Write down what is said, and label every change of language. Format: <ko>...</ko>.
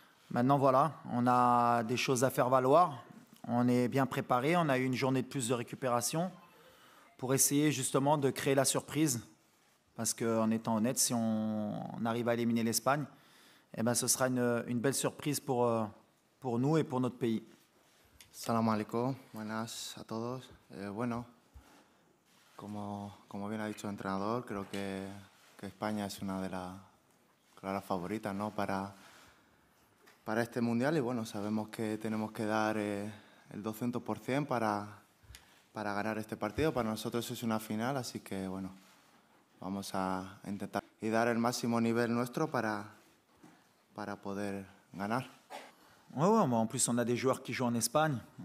<fr>Maintenant, voilà, on a des choses à faire valoir. On est bien préparé. On a eu une journée de plus de récupération pour essayer justement de créer la surprise. Parce qu'en étant honnête, si on arrive à éliminer l'Espagne, eh ben, ce sera une belle surprise pour nous et pour notre pays.</fr> <ar>Salam alaikum,</ar> <es>buenas a todos. Bueno, como bien ha dicho el entrenador, creo que España es una de las claras favoritas, ¿no? para este Mundial y bueno, sabemos que tenemos que dar el 200% para ganar este partido. Para nosotros es una final, así que bueno, vamos a intentar y dar el máximo nivel nuestro para poder ganar.</es> <fr>Ouais, en plus on a des joueurs qui jouent en Espagne.</fr>